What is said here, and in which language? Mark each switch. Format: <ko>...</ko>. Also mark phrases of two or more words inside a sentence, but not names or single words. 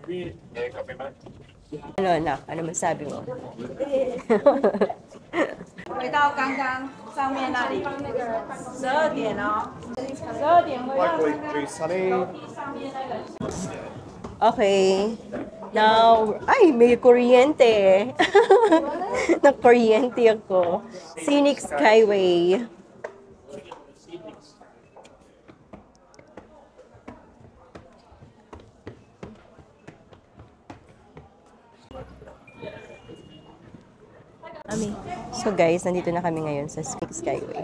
<tl>Ano, anak? Ano masabi mo?</tl> <zh>回到刚刚上面那里，12点哦，12点回到刚刚楼梯上面那个。</zh> <tl>Okay. Now, ay, may kuryente. Nag-kuryente ako. Scenic Skyway.</tl> <en>So guys,</en> <tl>nandito na kami ngayon sa Scenic Skyway.</tl>